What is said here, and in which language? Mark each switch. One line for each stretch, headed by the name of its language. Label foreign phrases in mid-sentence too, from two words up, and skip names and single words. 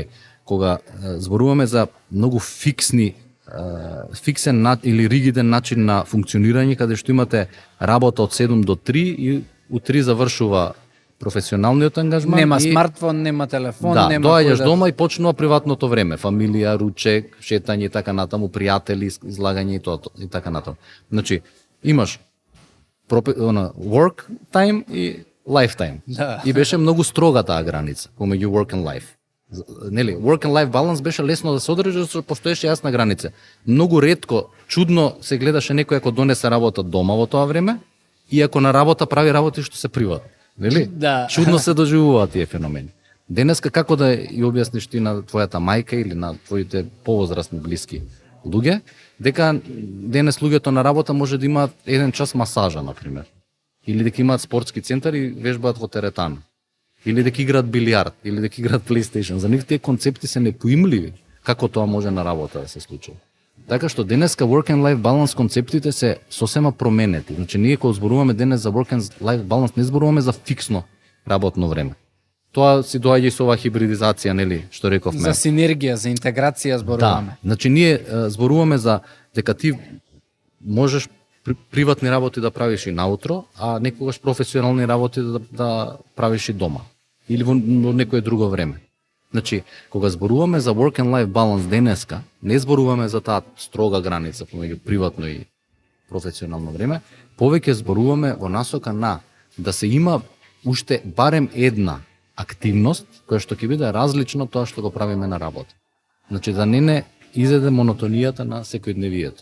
Macedonian: Кога зборуваме за многу фиксен или ригиден начин на функционирање, каде што имате работа од 7 до 3 и у 3 завршува професионалниот ангажман. Нема смартфон, нема телефон, нема доаѓаш дома и почнува приватното време, фамилија, ручек, шетање и така натаму, пријатели, излагање и тоа и така натаму. Значи, имаш
English: work time
Macedonian: и
English: life time.
Macedonian: Да. И беше многу строга таа граница помеѓу
English: work and life.
Macedonian: Нели,
English: work and life
Macedonian: баланс беше лесно да се одржи, зашто постоеше јасна граница. Многу ретко, чудно се гледаше некој ако донесе работа дома во тоа време и ако на работа прави работи што се приватни. Нели? Да. Чудно се доживуваат тие феномени. Денеска како да ја објасниш ти на твојата мајка или на твоите повозрасни блиски луѓе, дека денес луѓето на работа може да имаат 1 час масажа, например. Или дека имаат спортски центар и вежбаат во теретана. Или дека играат билијард, или дека играат PlayStation. За нив тие концепти се непоимливи како тоа може на работа да се случи. Така што денеска
English: work and life balance
Macedonian: концептите се сосема променети. Значи ние кога зборуваме денес за
English: work and life balance
Macedonian: не зборуваме за фиксно работно време. Тоа си доаѓа и со оваа хибридизација, нели, што рековме. За синергија, за интеграција зборуваме. Да. Значи ние зборуваме за дека ти можеш приватни работи да правиш и наутро, а некогаш професионални работи да правиш и дома или во некое друго време. Значи, кога зборуваме за
English: work and life balance
Macedonian: денеска, не зборуваме за таа строга граница помеѓу приватно и професионално време, повеќе зборуваме во насока на да се има уште барем една активност која што ќе биде различно тоа што го правиме на работа. Значи да не изеде монотонијата на секојдневието.